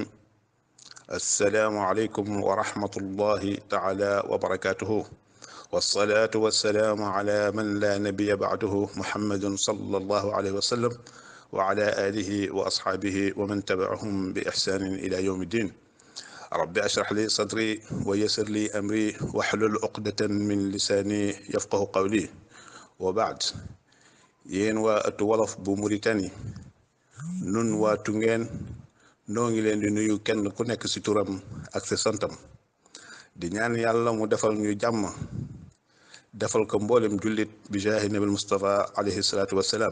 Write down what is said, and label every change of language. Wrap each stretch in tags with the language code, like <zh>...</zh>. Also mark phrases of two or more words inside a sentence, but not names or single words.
<ar>السلام عليكم ورحمة الله تعالى وبركاته، والصلاة والسلام على من لا نبي بعده محمد صلى الله عليه وسلم وعلى آله وأصحابه ومن تبعهم بإحسان إلى يوم الدين. رب اشرح لي صدري ويسر لي أمري واحلل عقدة من لساني يفقه قولي. وبعد،</ar> <wo>yéen waa ëttu wolof bu Mauritanie, nun waa Tungeen noo ngi leen di nuyu kenn ku nekk ci turam ak ci santam, di ñaan yàlla mu defal ñu jàmm, defal ko mboolem jullit bi jaahi nabil Mustafa</wo> <ar>عليه الصلاة والسلام.</ar>